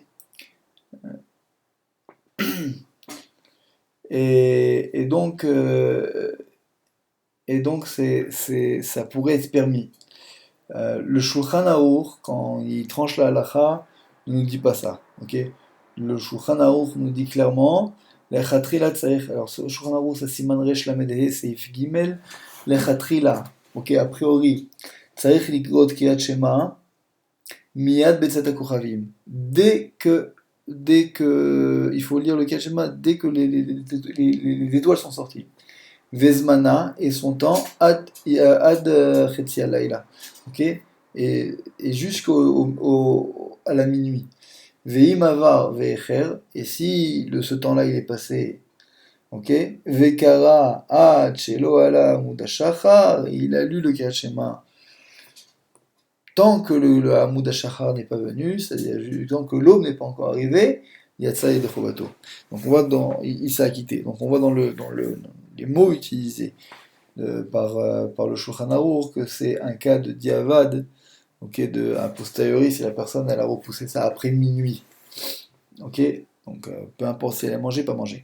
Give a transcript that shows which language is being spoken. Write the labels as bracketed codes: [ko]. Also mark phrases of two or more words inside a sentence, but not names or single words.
[fr] Et donc, ça pourrait être permis. Le Shulchan Aruch, quand il tranche la halacha, ne nous dit pas ça, ok? Le Shulchan Aruch nous dit clairement, [he] לכתחילה צריך, [fr] alors le Shulchan Aruch, ça [he] סימן רל סעיף ג, [fr] Lechatrila, ok, a priori, [he] צריך לקרות קריאת שמע מיד בצאת הכוכבים. [fr] Il faut lire le [he] קריאת שמע [fr] dès que les étoiles sont sorties. Vezmana et son temps [he] עד חצי הלילה, [fr] ok, et à la minuit. [he] ואם עבר ואיחר, [fr] et si ce temps-là il est passé, [he] ok, וקרא עד שלא עלה עמוד השחר, [fr] il a lu le [he] קריאת שמע [fr] tant que le [he] עמוד השחר [fr] n'est pas venu, c'est-à-dire tant que l'aube n'est pas encore arrivée, [he] יצא ידי חובתו. [fr] Donc on voit il s'est acquitté. Donc on voit dans les mots utilisés par le Shulchan Aruch que c'est un cas de diavad, ok, a posteriori, si la personne elle a repoussé ça après minuit, ok, donc peu importe si elle a mangé, pas mangé.